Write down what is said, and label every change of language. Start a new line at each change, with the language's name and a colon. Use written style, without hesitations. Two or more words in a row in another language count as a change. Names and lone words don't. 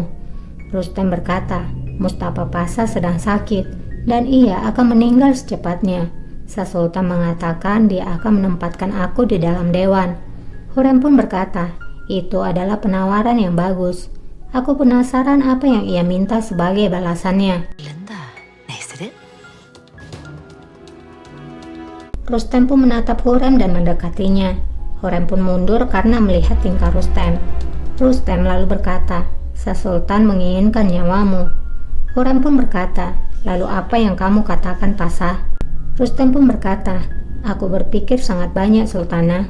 Indonesian: Rustem berkata, "Mustafa Pasa sedang sakit dan ia akan meninggal secepatnya." Sa Sultan mengatakan dia akan menempatkan aku di dalam dewan. Hurrem pun berkata, "Itu adalah penawaran yang bagus. Aku penasaran apa yang ia minta sebagai balasannya."
Turkish: Linda, ne istedi?
Indonesian: Rustem pun menatap Hurrem dan mendekatinya. Hurrem pun mundur karena melihat tingkah Rustem. Rustem lalu berkata, "Sa Sultan menginginkan nyawamu." Hurrem pun berkata, "Lalu apa yang kamu katakan, Pasa?" Rustem pun berkata, "Aku berpikir sangat banyak, Sultana.